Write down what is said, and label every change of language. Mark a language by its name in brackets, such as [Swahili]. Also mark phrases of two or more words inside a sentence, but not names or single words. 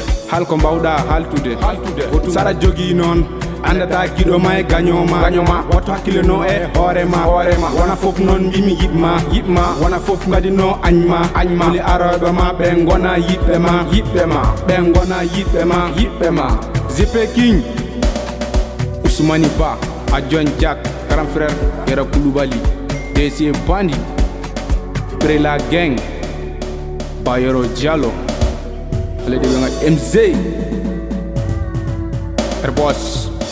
[Fula] Hal ko mbawɗa haltude. Saɗa jogi non. Andata giɗo ma e gaño ma. Gaño ma. Woto hakkille no e hoore ma. Hoore ma. Wona fof non mbimi yiɗ ma. Yiɗ ma. Wona fof ngadi no añ ma. Añ ma. Woni aroɓe ma ɓe gona yiɗɓe ma. Yiɗɓe ma. Ɓe gona yiɗɓe ma. Yiɗɓe ma. Z P King. Ousmani Ba. Adjon Jack. [French] Grand frère. [Fula] Yera Koulibaly. D C Bandi. Prela Gang. Bayero Diallo. Alede wenga M Z. Air Boss.